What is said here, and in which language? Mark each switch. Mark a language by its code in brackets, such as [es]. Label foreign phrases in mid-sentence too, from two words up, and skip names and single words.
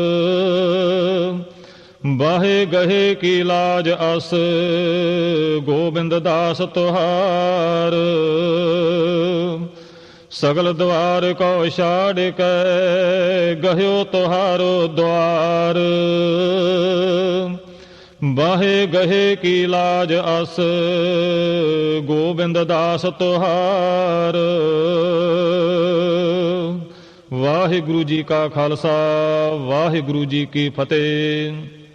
[bra] बाहे गहे की लाज अस गोबिंद दास तुहार सगल द्वार कौ छाड़ कै गह्यो तुहारो द्वार बाहे गहे की लाज अस गोबिंद दास तुहार वाहिगुरु जी का खालसा वाहिगुरु जी की फतेह।